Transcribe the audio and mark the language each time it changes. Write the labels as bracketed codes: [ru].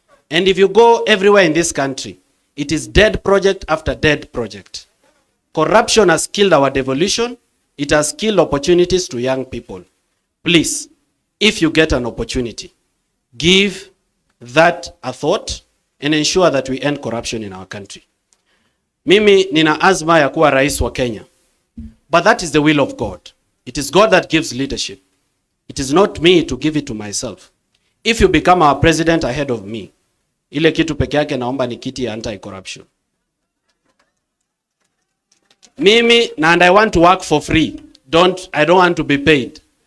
[en] And if you go everywhere in this country, it is dead project after dead project. Corruption has killed our devolution. It has killed opportunities to young people. Please, if you get an opportunity, give that a thought and ensure that we end corruption in our country. [sw] Mimi nina azma ya kuwa rais wa Kenya. [en] But that is the will of God. It is God that gives leadership. It is not me to give it to myself. If you become our president ahead of me, [sw] ile kitu peke yake naomba ni kiti ya anti-corruption. Mimi, [en] and I want to work for free. I don't want to be paid.